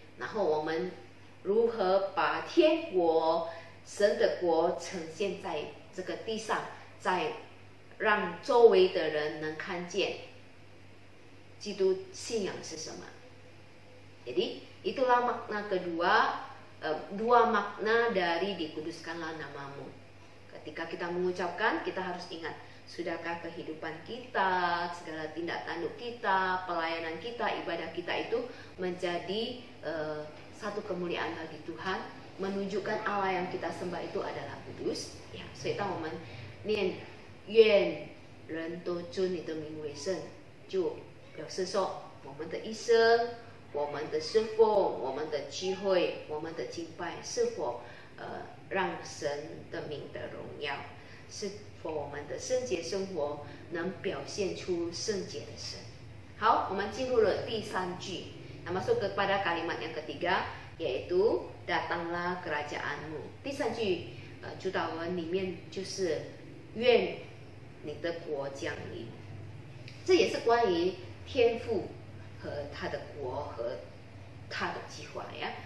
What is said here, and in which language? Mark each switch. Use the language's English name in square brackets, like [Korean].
[Chinese] 然后我们如何把天国、神的国呈现在这个地上，在让周围的人能看见基督信仰是什么。 [Indonesian] Jadi itulah makna kedua, dua makna dari dikuduskanlah namamu. Ketika kita mengucapkan, kita harus ingat, sudahkah kehidupan kita, segala tindak tanduk kita, pelayanan kita, ibadah kita itu menjadi satu kemuliaan bagi Tuhan, menunjukkan Allah yang kita sembah itu adalah kudus. [Chinese] Ya, 所以当我们念愿人都尊你的名为圣，就表示说我们的一生，我们的侍奉，我们的聚会，我们的敬拜是否让神的名的荣耀，是否我们的圣洁生活能表现出圣洁的神。好，我们进入了第三句，那 [Indonesian] masuk kepada kalimat yang ketiga, yaitu datanglah kerajaanmu。 [Chinese] 第三句主祷文里面就是愿你的国降临，这也是关于天父和他的国和他的计划ya.